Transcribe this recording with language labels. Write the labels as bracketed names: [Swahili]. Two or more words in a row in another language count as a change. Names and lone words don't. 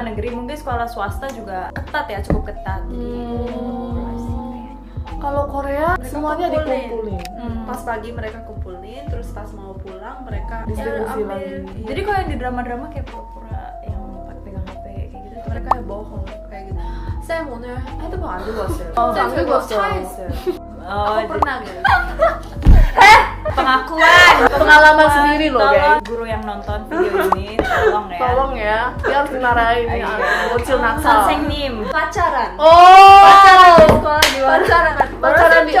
[Indonesian] negeri, mungkin sekolah swasta juga ketat ya, cukup ketat. Jadi Kalau Korea Mereka semuanya kumpulin. dikumpulin. Pas pagi mereka kumpulin, terus pas mau pulang mereka Distribusi ambil. lagi. Iya. Jadi kalau yang di drama-drama kayak pura-pura yang pegang HP kayak gitu tuh mereka yang bohong kayak gitu. [Korean] Saya 오늘 핸드폰 안 들고 왔어요. 안 [Indonesian] saya [Korean] 들고 [Indonesian] juga [Korean] 왔어요. 차에 있어요. oh, [Indonesian] Aku pernah gitu. pengakuan Pengalaman sendiri loh, Tolong guys. guru yang nonton video ini tolong ya. Tolong ya, dia harus dimarahin nih, bocil nakal. [Korean] 선생님. [Indonesian] Pacaran. Oh, Pacaran di sekolah di mana? pacaran di